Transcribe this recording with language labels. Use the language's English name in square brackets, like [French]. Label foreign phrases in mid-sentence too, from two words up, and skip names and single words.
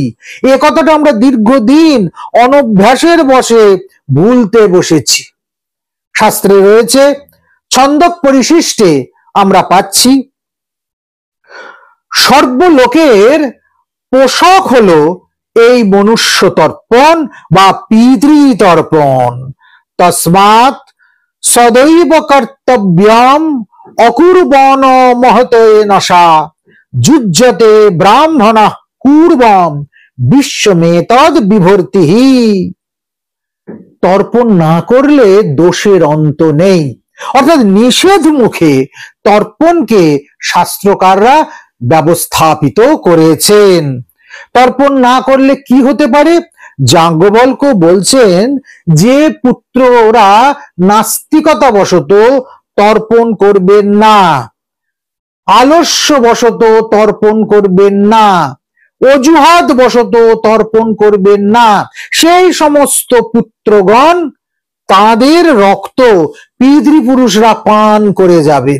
[Bangla] এ কথাটা আমরা দীর্ঘদিন অনভ্যাসের বশে ভুলতে বসেছি। শাস্ত্রে রয়েছে, ছন্দক পরিশিষ্টে আমরা পাচ্ছি, সর্বলোকের পোষক হলো এই মনুষ্য তর্পণ বা পিতৃতর্পণ। [Sanskrit] তস্মাৎ সদৈব কর্তব্যম অকুর্বণ মহতয়ে নশা যুজ্যতে ব্রাহ্মণঃ কুর্বম বিশ্বমেতদ বিভর্তিহি। [Bangla] তর্পণ না করলে দোষের অন্ত নেই, অর্থাৎ নিষেধ মুখে তর্পণকে শাস্ত্রকাররা ব্যবস্থাপিত করেছেন। তর্পণ না করলে কি হতে পারে? যাজ্ঞবল্ক্য বলছেন যে পুত্ররা নাস্তিকতা বশত তর্পণ করবেন না, আলস্য বশত তর্পণ করবেন না, অজুহাত বশত তর্পণ করবেন না, সেই সমস্ত পুত্রগণ তাদের রক্ত পিতৃপুরুষরা পান করে যাবেন।